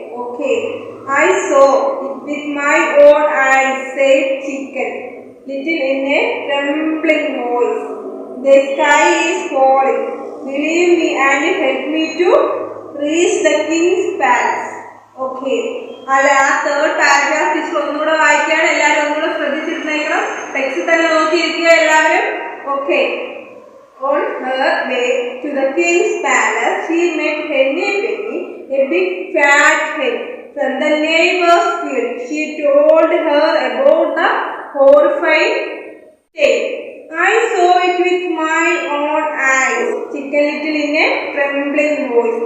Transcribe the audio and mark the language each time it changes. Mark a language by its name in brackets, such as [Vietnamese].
[English] Okay, I saw it with my own eyes, said Chicken Little in a trembling voice. The sky is falling. Believe me and help me to reach the king's palace. Okay. [Malayalam] അല്ല ആ third paragraph teacher ഒന്നുകൂടെ വായിക്കുകയാണ്. എല്ലാവരും ഒന്നുകൂടെ ശ്രദ്ധിച്ചിരുന്നേക്കണം. Text തന്നെ നോക്കിയിരിക്കുക എല്ലാവരും. Okay. [English] On her way to the king's palace, she met Henny Penny, a big fat hen. From the neighbor's field, she told her about the horrifying tale. I saw it with my own eyes, Chicken Little in a trembling voice.